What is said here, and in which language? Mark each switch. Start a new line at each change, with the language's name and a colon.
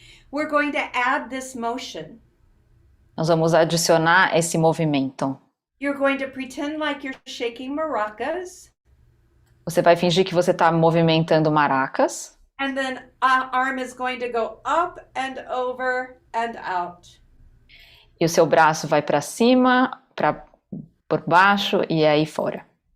English: We're going to add this motion.
Portuguese: Nós vamos adicionar esse movimento.
English: You're going to pretend like you're shaking maracas.
Portuguese: Você vai fingir que você está movimentando maracas.
English: And then arm is going to go up and over and out.
Portuguese: E o seu braço vai para cima, por baixo e aí fora.